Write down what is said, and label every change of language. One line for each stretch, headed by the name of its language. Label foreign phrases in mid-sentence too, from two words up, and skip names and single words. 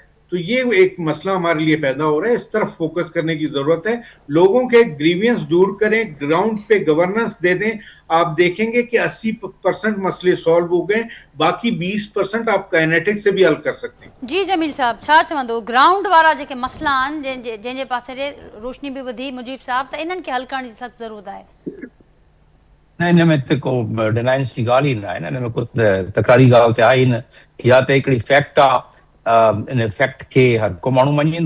Urdu: تو یہ ایک مسئلہ ہمارے لیے پیدا ہو رہا ہے. اس طرف فوکس کرنے کی ضرورت ہے. لوگوں کے گریوینس دور کریں، گراؤنڈ پہ گورننس دے دیں. آپ دیکھیں گے کہ 80% مسئلے سالو ہو گئے، باقی 20% آپ کائنیٹک سے بھی حل کر سکتے ہیں. جی جمیل صاحب،
Sindhi: छा चवंदो ग्राउंड वारा जेके मसइला आहिनि जंहिंजे पासे ॾे रोशनी बि वधी मुजीब साहब, त इन्हनि खे हल करण जी सख़्त ज़रूरत आहे. न हिन में त को डिनाइंस जी ॻाल्हि ई न आहे न, हिन में को तकरारी ॻाल्हि त आहे ई न. या त हिकिड़ी फैक्ट आहे, इन फैक्ट खे हर को माण्हू मञींदो.